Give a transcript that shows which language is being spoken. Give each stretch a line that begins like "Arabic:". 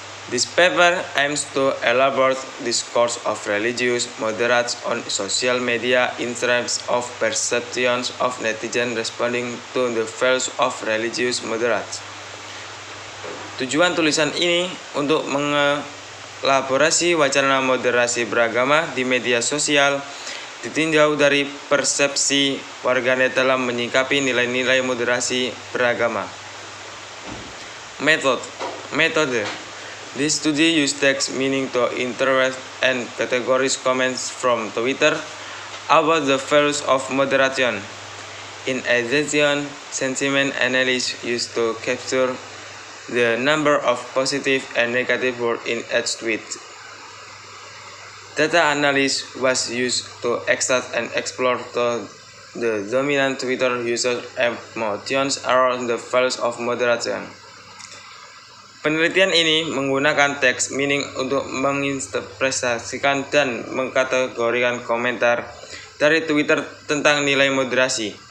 English: This paper aims to elaborate discourse of religious moderates on social media in terms of perceptions of netizens responding to the values of religious moderates.
Indonesian: Tujuan tulisan ini untuk mengelaborasi wacana moderasi beragama di media sosial ditinjau dari persepsi warganet dalam menyikapi nilai-nilai moderasi beragama. Metode.
English: This study use text meaning to interpret and categorize comments from Twitter about the values of moderation. In addition, sentiment analysis used to capture the number of positive and negative words in each tweet. Data analysis was used to extract and explore the dominant Twitter user emotions around the values of moderation.
Indonesian: Penelitian ini menggunakan text meaning untuk menginterpretasikan dan mengkategorikan komentar dari Twitter tentang nilai moderasi.